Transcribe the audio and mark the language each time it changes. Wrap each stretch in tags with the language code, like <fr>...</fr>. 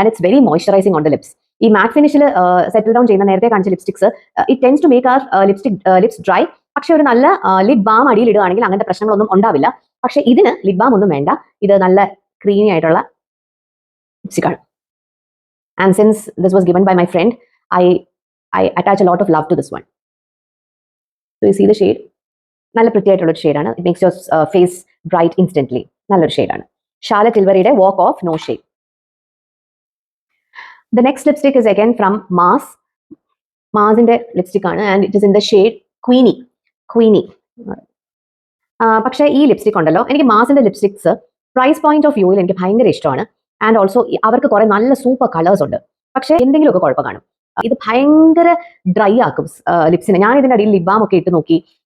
<en>And it's very moisturising on the lips.</en> <ml>ഈ മാറ്റ് ഫിനിഷിൽ settle down ചെയ്യുന്ന നേരത്തെ കാണിച്ച lipsticks</ml> <en>It tends to make our lips dry.</en> <ml>പക്ഷെ ഒരു നല്ല ലിപ് ബാം അടിയിൽ ഇടുകയാണെങ്കിൽ അങ്ങനത്തെ പ്രശ്നങ്ങളൊന്നും ഉണ്ടാവില്ല. പക്ഷെ ഇതിന് ലിപ് ബാം ഒന്നും വേണ്ട. ഇത് നല്ല ക്രീമി ആയിട്ടുള്ള ലിപ്സ്റ്റിക് ആണ്.</ml> <en>And since this was given by my friend, I attach a lot of love to this one. So you see the shade.</en> <ml>നല്ല pretty ആയിട്ടുള്ള ഒരു ഷെയ്ഡാണ്.</ml> <en>It makes your face bright instantly.</en> <ml>നല്ലൊരു ഷെയ്ഡാണ്.</ml> <en>Charlotte ടിൽബറിയുടെ walk of no shame. The next lipstick is again from Mars.</en> <ml>മാസിന്റെ lipstick ആണ്,</ml> <en>And it is in the shade Queenie.</en> <ml>പക്ഷേ ഈ lipstick ഉണ്ടല്ലോ, എനിക്ക് മാസിന്റെ ലിപ്സ്റ്റിക്സ് പ്രൈസ് പോയിന്റ് ഓഫ് വ്യൂവിൽ എനിക്ക് ഭയങ്കര ഇഷ്ടമാണ്. ആൻഡ് ഓൾസോ അവർക്ക് കുറെ നല്ല സൂപ്പർ കളേഴ്സ് ഉണ്ട്. പക്ഷേ എന്തെങ്കിലുമൊക്കെ കുഴപ്പം കാണും. ഇത് ഭയങ്കര ഡ്രൈ ആക്കും ലിപ്സിനെ. ഞാൻ ഇതിന്റെ അടിയിൽ ലിപ് ബാം ഒക്കെ ഇട്ട് നോക്കി.</ml>